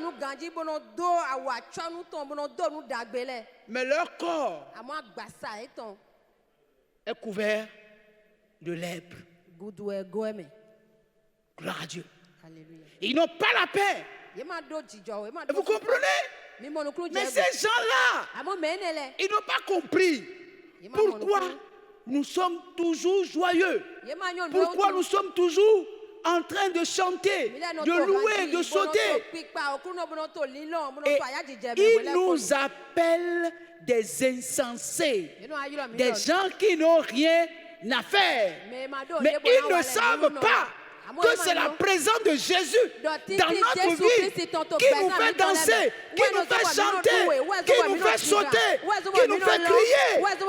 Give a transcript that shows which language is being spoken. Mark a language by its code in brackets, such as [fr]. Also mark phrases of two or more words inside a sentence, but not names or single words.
[fr] Mais leur corps est couvert de lèpre. Gloire à Dieu. Ils n'ont pas la paix. Vous comprenez? Mais ces gens-là, ils n'ont pas compris pourquoi nous sommes toujours joyeux? [ee] Ye ma nyɔnu [fr] Pourquoi [ee] ɖewo [fr] nous sommes toujours en train de chanter, de louer, de sauter? Et il nous appelle des insensés, des gens qui n'ont rien à faire. Mais ils ne savent pas que c'est la présence de Jésus dans notre vie qui nous fait danser, qui nous fait chanter, qui nous fait sauter, qui nous fait crier.